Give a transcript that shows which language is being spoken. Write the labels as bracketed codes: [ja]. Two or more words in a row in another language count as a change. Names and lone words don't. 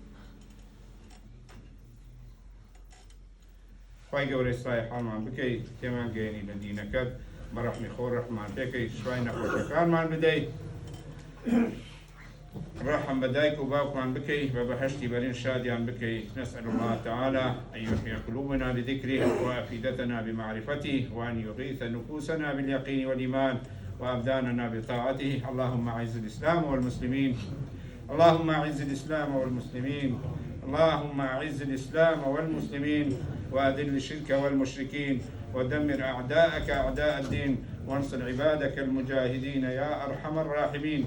[ckb] خوای گەورەی سای حاڵمان بکەیت تێمان گەیەنی لە دینەکەت بە ڕەحمی خۆ ڕەحمان پێکەی شوای نەخۆشەکانمان بدەیت ڕەحم بە دایک و باوکمان بکەی بە بەهەشتی بەرین شادیان بکەی [ar] نسأل الله تعالى أن يحيي قلوبنا بذكره وأفئدتنا بمعرفته وأن يغيث نفوسنا باليقين والإيمان وأبداننا بطاعته اللهم أعز الإسلام والمسلمين اللهم أعز الإسلام والمسلمين اللهم أعز الإسلام والمسلمين وأذل الشرك والمشركين ودمر أعداءك أعداء الدين وانصر عبادك المجاهدين يا أرحم الراحمين.